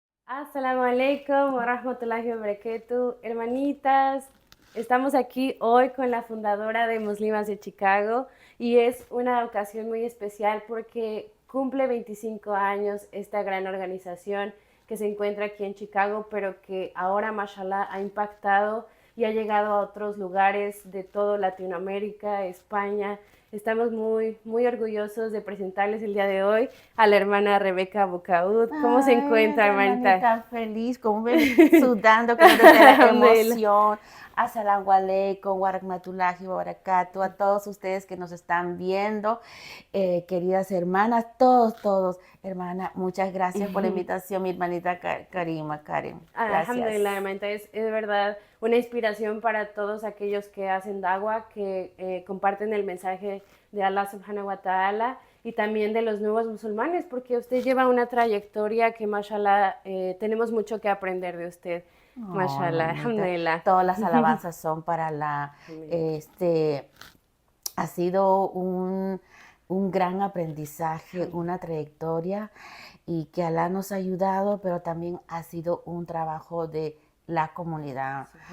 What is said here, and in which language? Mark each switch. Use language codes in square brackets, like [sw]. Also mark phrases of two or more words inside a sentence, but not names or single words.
[ar] السلام عليكم ورحمة الله وبركاته. [es] Hermanitas, estamos aquí hoy con la fundadora de Muslimas de Chicago y es una ocasión muy especial porque cumple 25 años esta gran organización que se encuentra aquí en Chicago, pero que ahora, mashallah, ha impactado y ha llegado a otros lugares de toda Latinoamérica, España. Estamos muy orgullosos de presentarles el día de hoy a la hermana Rebeca Bucaud. ¿Cómo se Ay, encuentra, hermanita? hermanita feliz, como ven sudando con la emoción. [ar] السلام عليكم، ورحمة الله وبركاته, [es] a todos ustedes que nos están viendo, queridas hermanas, todos, hermana, muchas gracias por la invitación, mi hermanita Karima, Karen, Alhamdulillah, gracias. hermanita, es de verdad una inspiración para todos aquellos que hacen da'wah, que comparten el mensaje de Allah [ar] سبحانه وتعالى [es] y también de los nuevos musulmanes, porque usted lleva una trayectoria que, mashallah, tenemos mucho que aprender de usted. No, Mashallah, hermanita, alhamdulillah. todas las alabanzas son para ha sido un gran aprendizaje, una trayectoria y que Alá nos ha ayudado, pero también ha sido un trabajo de la comunidad.